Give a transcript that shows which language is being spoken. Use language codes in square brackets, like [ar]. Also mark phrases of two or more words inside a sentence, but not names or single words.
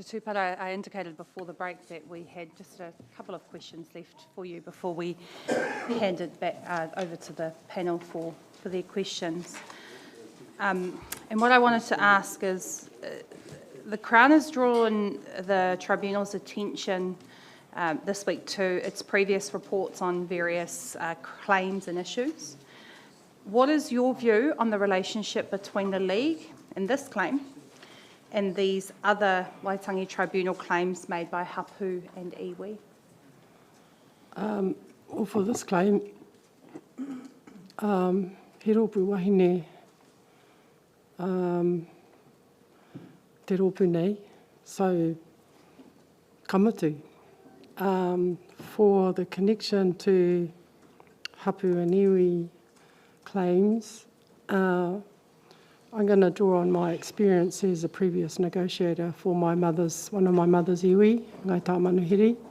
[en] Tupara, I indicated before the break that we had just a couple of questions left for you before we hand it back over to the panel for their questions. And what I wanted to ask is, the Crown has drawn the Tribunal's attention this week to its previous reports on various claims and issues. What is your view on the relationship between the League and this claim and these other Waitangi Tribunal claims made by Hapu and Iwi? Well, for this claim, [mi] he rōpu wahine te rōpu nei, so kamatu. [en] For the connection to Hapu and Iwi claims, I'm going to draw on my experience as a previous negotiator for one of my mother's iwi, Ngai Tā Manuhiri.